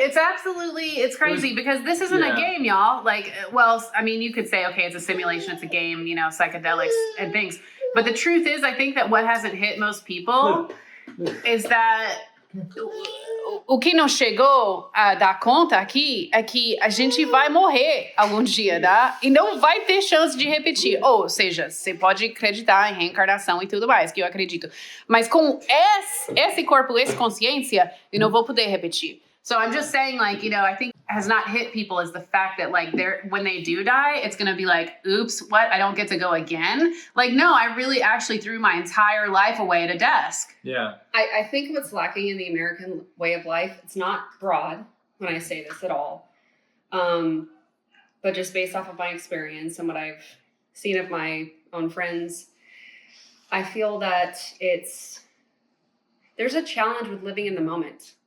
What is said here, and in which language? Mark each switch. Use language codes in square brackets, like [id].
[en] It's crazy because this isn't a game, y'all. Like, well, I mean, you could say, okay, it's a simulation, it's a game, you know, psychedelics and things. But the truth is, I think that what hasn't hit most people is that [pt] o que não chegou a dar conta aqui é que a gente vai morrer algum dia, tá? E não vai ter chance de repetir. Ou seja, você pode acreditar em reencarnação e tudo mais, que eu acredito. Mas com esse corpo, essa consciência, eu não vou poder repetir. [en] So I'm just saying, like, you know, I think has not hit people is the fact that, like, when they do die, it's going to be like, oops, what? I don't get to go again? Like, no, I really actually threw my entire life away at a desk. Yeah. I think what's lacking in the American way of life, it's not broad when I say this at all, but just based off of my experience and what I've seen of my own friends, I feel that there's a challenge with living in the moment.